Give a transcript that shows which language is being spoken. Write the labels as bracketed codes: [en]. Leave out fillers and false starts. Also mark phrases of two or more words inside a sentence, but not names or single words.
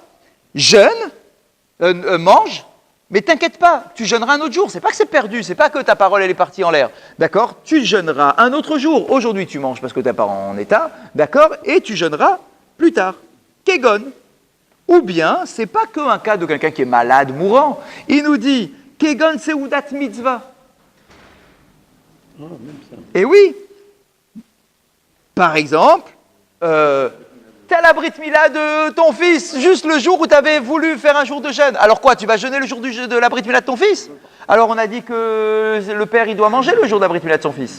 [fr] Jeûne, mange, mais t'inquiète pas, tu jeûneras un autre jour. C'est pas que c'est perdu, c'est pas que ta parole, elle est partie en l'air. D'accord? Tu jeûneras un autre jour. Aujourd'hui, tu manges parce que tu n'es pas en état. D'accord? Et tu jeûneras plus tard. Kegon. Ou bien, c'est pas qu'un cas de quelqu'un qui est malade, mourant. Il nous dit [he] כגון סעודת מצווה. [fr] Et oui. Par exemple, t'as la [he] ברית מילה [fr] de ton fils, juste le jour où tu avais voulu faire un jour de jeûne. Alors quoi, tu vas jeûner le jour de la [he] ברית מילה [fr] de ton fils? Alors on a dit que le père, il doit manger le jour de la [he] ברית מילה [fr] de son fils.